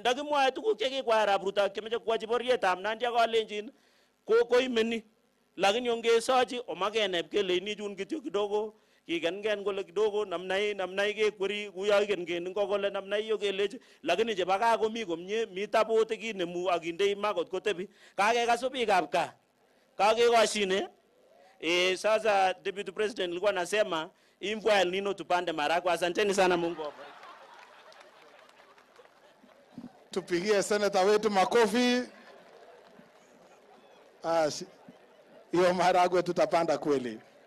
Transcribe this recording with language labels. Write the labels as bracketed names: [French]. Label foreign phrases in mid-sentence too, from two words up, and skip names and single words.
[Kalenjin] Ndakimwoe tuguk che kikwai Arap Ruto kemeche kwachi borietab Nandi akolenjin koimeni, lakini ongesochi omakenep kele chun kityo kidogo kikengen kole kidogo namnai kekweri kuyo ikengen ngo kole namnai yo kelechi, lakini chebo gaa komi komie, mi tabote kinemu akindei ma kot kotebi. Kakekasu biikab gaa, kakekoshine. [Swahili] Sasa [English] Deputy President [Swahili] nilikuwa nasema mvua El Nino tupande maharagwe. Asanteni sana, Mungu awabariki. Tupigie seneta wetu makofi. Hiyo maharagwe tutapanda kweli.